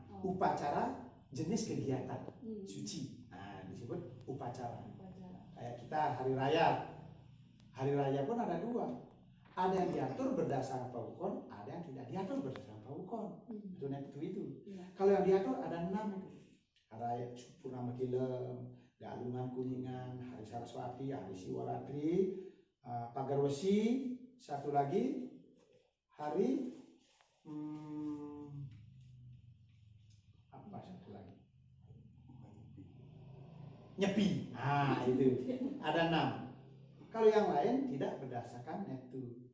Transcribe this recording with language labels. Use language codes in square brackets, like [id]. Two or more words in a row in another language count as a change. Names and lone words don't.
[id] Upacara jenis kegiatan suci. Nah, disebut upacara. Kayak kita hari raya pun ada 2. Ada yang diatur berdasarkan paukon, ada yang tidak diatur berdasarkan paukon. Itu. Ya. Kalau yang diatur ada 6 itu. Hari Purnama Kilem, Galungan Kuningan, Hari Saraswati, Hari Siwaratri, Pagar Wesi, satu lagi hari apa satu lagi? Nyepi. Nah, itu ada 6. Kalau yang lain tidak berdasarkan Neptu.